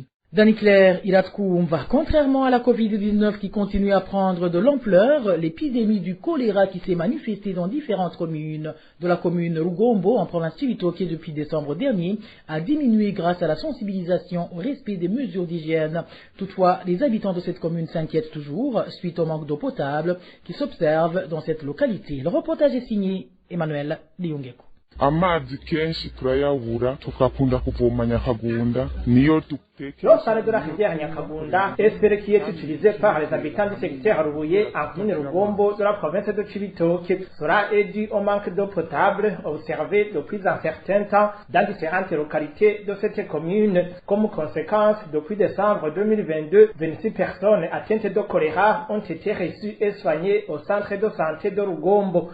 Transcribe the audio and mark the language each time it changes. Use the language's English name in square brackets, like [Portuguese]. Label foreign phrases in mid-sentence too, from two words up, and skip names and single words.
[French] Dani Claire, Iratkoumva, contrairement à la Covid-19 qui continue à prendre de l'ampleur, l'épidémie du choléra qui s'est manifestée dans différentes communes de la commune Rugombo en province Cibitoke depuis décembre dernier a diminué grâce à la sensibilisation au respect des mesures d'hygiène. Toutefois, les habitants de cette commune s'inquiètent toujours suite au manque d'eau potable qui s'observe dans cette localité. Le reportage est signé Emmanuel Liungeko. [Rundi] Amazi kenshi turayabura tukakunda kuvoma Nyakagunda niyo [French] L'eau salée de la rivière Nyakagunda est celle qui est utilisée par les habitants du secteur Rubuye en commune Rugombo de la province de Cibitoke. Cela est dû au manque d'eau potable observé depuis un certain temps dans différentes localités de cette commune. Comme conséquence, depuis décembre 2022, 26 personnes atteintes de choléra ont été reçues et soignées au centre de santé de Rugombo.